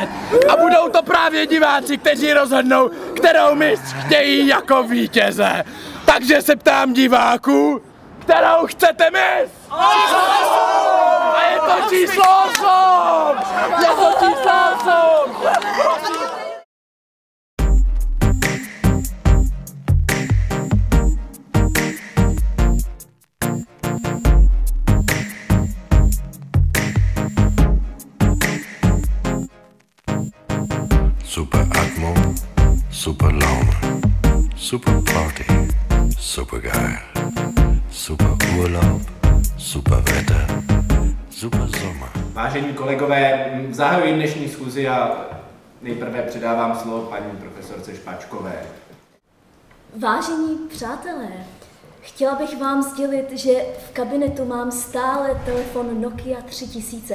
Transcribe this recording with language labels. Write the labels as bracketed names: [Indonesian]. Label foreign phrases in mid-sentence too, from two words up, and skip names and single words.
[Czech] A budou to právě diváci, kteří rozhodnou, kterou mis chtějí jako vítěze. Takže se ptám diváků, kterou chcete mis? A je to číslo 8. Je to číslo 8. [German] Super Atmo, super Laune, super Party, super geil, super Urlaub, super Wetter, super Sommer. [Czech] Vážení kolegové, zahajuji dnešní schůzi a nejprve předávám slovo paní profesorce Špačkové. Vážení přátelé, chtěla bych vám sdělit, že v kabinetu mám stále telefon Nokia 3000.